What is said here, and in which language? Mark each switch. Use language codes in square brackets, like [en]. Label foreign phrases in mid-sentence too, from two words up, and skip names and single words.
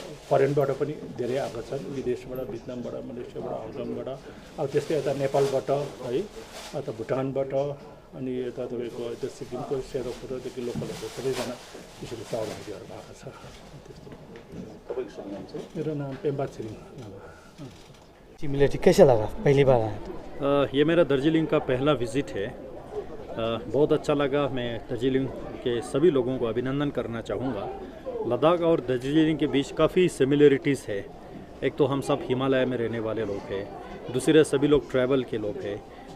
[ne] फरेनबाट पनि धेरै आएको छन् विदेशबाट भियतनामबाट मलेसियाबाट हङकङबाट अब त्यस्तै यता नेपालबाट है अथवा भुटानबाट अनि यता तपाईँको यता सिक्किमको सेरोफोरोदेखि लोकलहरू सबैजना त्यसरी सहभागीहरू भएको छ। [hi] त्यस्तो मेरा नाम पेम्बा छिरिङ। सिमिलरिटी कैसा लगा पहली बार आया? ये मेरा दार्जिलिंग का पहला विज़िट है। बहुत अच्छा लगा। मैं दार्जिलिंग के सभी लोगों को अभिनंदन करना चाहूँगा। लद्दाख और दार्जिलिंग के बीच काफ़ी सिमिलरिटीज़ है। एक तो हम सब हिमालय में रहने वाले लोग हैं, दूसरे सभी लोग ट्रैवल के लोग हैं।